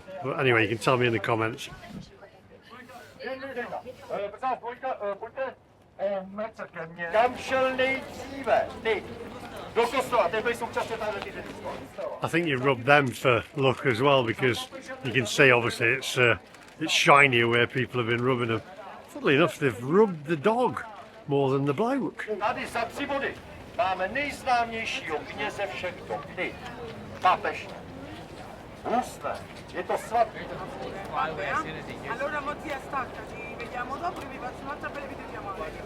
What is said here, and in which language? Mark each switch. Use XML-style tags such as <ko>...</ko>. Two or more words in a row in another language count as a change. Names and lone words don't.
<en>But anyway, you can tell me in the comments. I think you rub them for luck as well, because you can see obviously it's shinier where people have been rubbing them. Funnily enough, they've rubbed the dog more than the bloke.</en> <cs>Máme nejznámějšího kněze všech dob, papež. Úsne, je to svatý.</cs> <it>Allora Mozzi stacca, ci vediamo dopo che vi faccio un'altra bella videochiamata.</it>